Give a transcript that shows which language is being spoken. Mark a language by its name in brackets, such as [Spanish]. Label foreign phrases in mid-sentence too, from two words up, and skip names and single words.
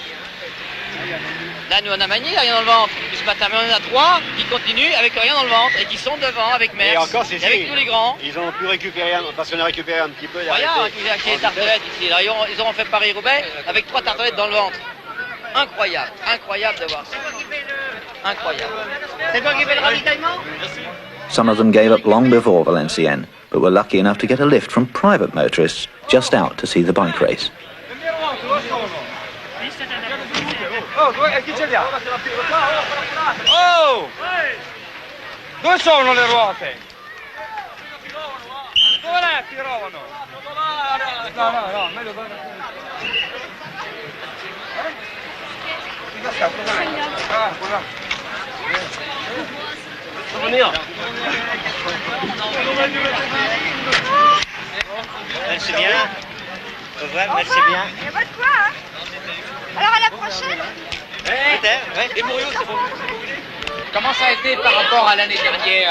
[French] Là, nous, on a manié, rien dans le ventre. Et ce matin, mais on en a 3 qui continuent avec rien dans le ventre et qui sont devant avec Merckx. Et encore, c'est avec tous les grands. Ils ont pu récupérer, parce qu'on a récupéré un petit peu. Regarde, qui est tartelette ici. Là, ils auront fait Paris-Roubaix avec 3 tartelettes dans le ventre. Incroyable, incroyable de voir ça. Incroyable. C'est toi qui fais le ravitaillement? [English] Some of them gave up long before Valenciennes, but were lucky enough to get a lift from private motorists just out to see the bike race. [Italian] Oh, chi ce li ha? Oh! Dove sono le ruote? Dove le pirovano? No, meglio dove... Ah, quella. [French] Merci bien. Merci bien. Il y a pas de quoi, hein? Alors à la prochaine. Peut-être, ouais. Et Mouriot, c'est bon. Comment ça a été par rapport à l'année dernière?